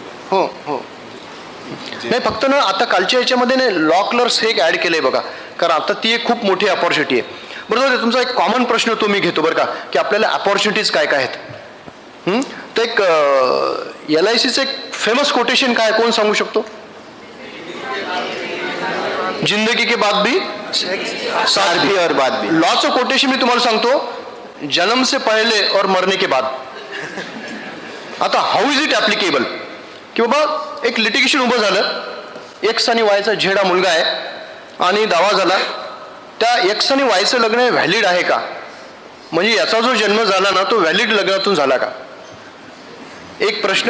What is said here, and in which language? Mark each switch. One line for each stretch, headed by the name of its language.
Marathi: हो हो नाही, फक्त ना आता कालच्या याच्यामध्ये नाही लॉ क्लर्क्स हे एक ॲड केलंय बघा, कारण आता ती एक खूप मोठी अपॉर्च्युनिटी आहे. बरोबर, तुमचा एक कॉमन प्रश्न तो मी घेतो बरं का, की आपल्याला अपॉर्च्युनिटीज काय काय आहेत. तर एक LICचं एक फेमस कोटेशन काय, कोण सांगू शकतो?
Hindi: जिंदगी के बाद भी साथ भी और बाद भी.
Marathi: लॉचं कोटेशन मी तुम्हाला सांगतो,
Hindi: जन्म से पहले और मरने के बाद.
Marathi: आता
English: how is it applicable
Marathi: की बाबा एक लिटिगेशन उभं झालं, X आणि Yचा झेडा मुलगा आहे आणि दावा झाला, त्या X आणि Yचं लग्न व्हॅलिड आहे का, म्हणजे याचा जो जन्म झाला ना तो व्हॅलिड लग्नातून झाला का, एक प्रश्न.